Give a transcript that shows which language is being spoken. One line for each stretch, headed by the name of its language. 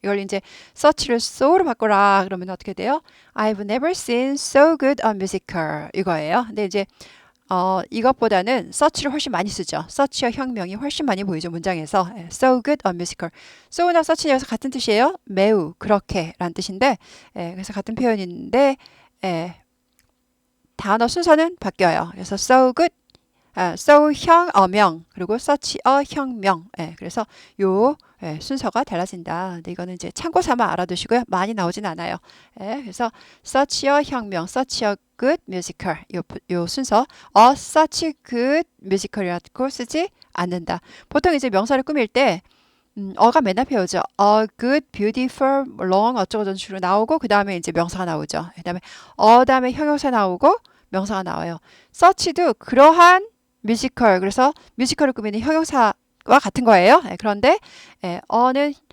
Korean: 이걸 이제 such를 so로 바꾸라 그러면 어떻게 돼요?
English: I've never seen so good a musical
Korean: 이거예요. 근데 이제 이것보다는 such를 훨씬 많이 쓰죠. such의 혁명이 훨씬 많이 보이죠. 문장에서.
English: so good a musical.
Korean: so나 such는 여기서 같은 뜻이에요. 매우, 그렇게 라는 뜻인데 그래서 같은 표현인데 단어 순서는 바뀌어요. 그래서 so good, so 형, 어명, 그리고 such a 혁명. 그래서 요 순서가 달라진다. 근데 이거는 이제 참고 삼아 알아두시고요. 많이 나오진 않아요.
English: 그래서 such a 혁명, such a good musical.
Korean: 요 순서.
English: a such good musical이라고
Korean: 쓰지 않는다. 보통 이제 명사를 꾸밀 때 어가 맨 앞에 오죠. a good, beautiful, long 어쩌고 저쩌고 나오고 그 다음에 이제 명사가 나오죠. 그 다음에 다음에 형용사 나오고 명사가 나와요. such도 그러한 뮤지컬, 그래서 뮤지컬을 꾸미는 형용사와 같은 거예요. 그런데 어는